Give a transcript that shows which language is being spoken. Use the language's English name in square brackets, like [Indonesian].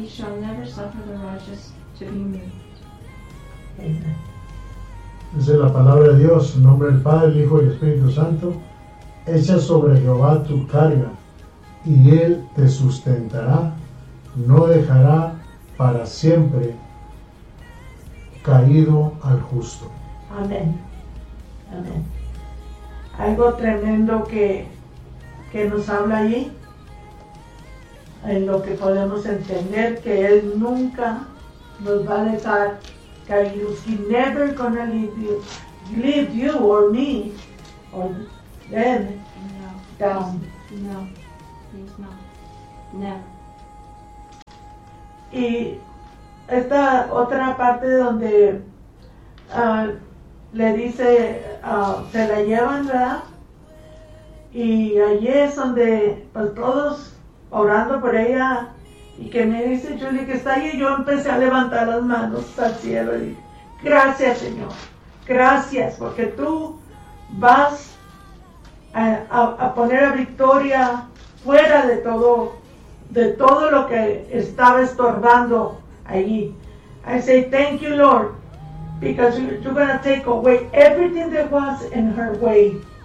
[English] He shall never suffer the righteous to be moved. Amen. [Spanish] Dice la palabra de Dios, en nombre del Padre, el Hijo y el Espíritu Santo, echa sobre Jehová tu carga, y él te sustentará. No dejará para siempre caído al justo. Amén. Amén. Algo tremendo que nos habla ahí, en lo que podemos entender, que Él nunca nos va a dejar caídos. [English] He never gonna leave you or me or them down. No, he's not. Never. [Spanish] Y esta otra parte donde le dice, se la llevan, ¿verdad? Y allí es donde, pues todos orando por ella, y que me dice Julie que está allí, yo empecé a levantar las manos al cielo y dije, gracias Señor, gracias, porque tú vas a poner a Victoria fuera de todo, de todo lo que estaba estorbando allí. [English] I say, thank you, Lord, because you're going to take away everything that was in her way.